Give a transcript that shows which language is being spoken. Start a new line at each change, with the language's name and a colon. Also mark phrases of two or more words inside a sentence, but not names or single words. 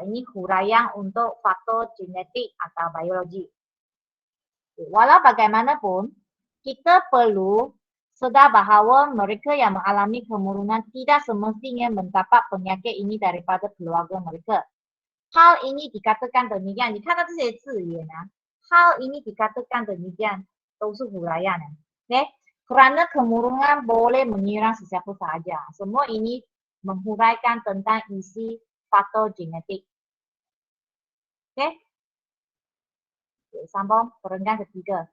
Malay: Ini huraian untuk faktor genetik atau biologi. Walau bagaimanapun, kita perlu sedar bahawa mereka yang mengalami kemurunan tidak semestinya mendapat penyakit ini daripada keluarga mereka. Hal ini dikatakan demikian.
Chinese: 你看到这些字眼
Malay: hal ini dikatakan demikian
Chinese: 都是 huraian. Okay?
Malay: Kerana kemurungan boleh menyerang sesiapa sahaja. Semua ini menghuraikan tentang isi faktor genetik. Okay? Sambung perenggan ketiga.